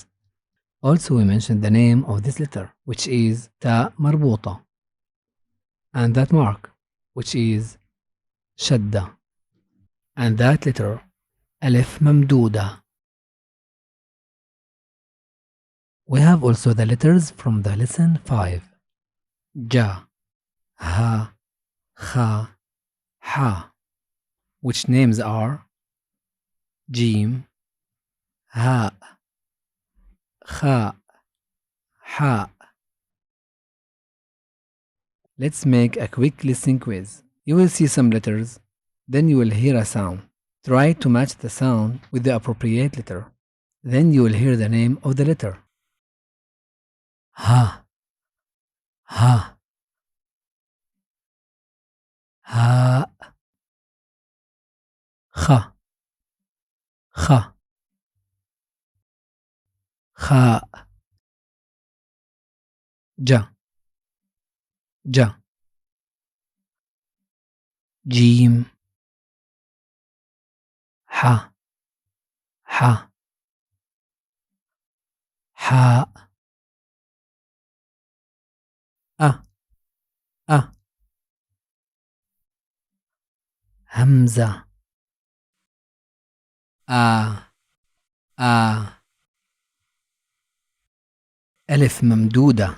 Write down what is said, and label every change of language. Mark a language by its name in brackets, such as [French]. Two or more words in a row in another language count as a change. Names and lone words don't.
[English] Also, we mentioned the name of this letter, which is [Arabic] ta marbuta, [English] and that mark, which is shadda, and that letter [Arabic] alif mamduda. [English] We have also the letters from the lesson 5. [Arabic] Ja, ha, kha, ha, [English] which names are Jim, [Arabic] ha, kha, ha. [English] Let's make a quick listening quiz. You will see some letters, then you will hear a sound. Try to match the sound with the appropriate letter. Then you will hear the name of the letter. [Arabic] Ha, ha, ha, kha, kha, kha, ja, ja, jim, ha, ha, ha, a, hamza, a, alif mamduda.